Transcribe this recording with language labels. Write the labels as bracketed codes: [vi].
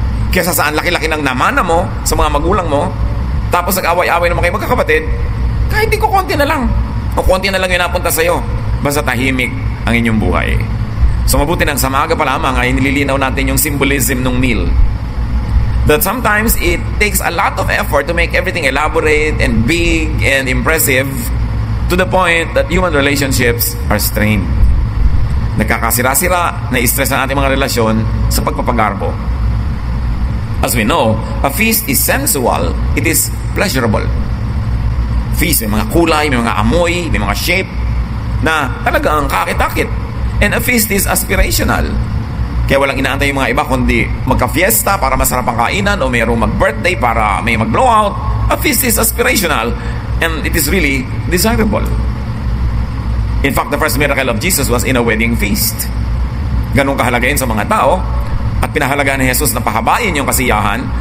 [tl] Kesa saan laki-laki ng namana mo sa mga magulang mo, tapos nag-away-away naman kayo magkakapatid, kahit di ko konti na lang, o konti na lang yung napunta sa'yo, basta tahimik ang inyong buhay. So mabuti nang sa maaga pa lamang ay nililinaw natin yung symbolism ng meal. [en] That sometimes it takes a lot of effort to make everything elaborate and big and impressive to the point that human relationships are strained. [tl] Nagkakasira-sira, na-stress ang ating mga relasyon sa pagpapagarbo. [en] As we know, a feast is sensual, it is pleasurable. [tl] Feast, may mga kulay, may mga amoy, may mga shape na talagang kakit-akit. [en] And a feast is aspirational. [tl] Kaya walang inaantay yung mga iba kundi magka-fiesta para masarap ang kainan o mayroong mag-birthday para may mag-blowout. [en] A feast is aspirational and it is really desirable. In fact, the first miracle of Jesus was in a wedding feast. [tl] Ganun kahalaga yun sa mga tao at pinahalagaan ni Jesus na pahabain yung kasiyahan.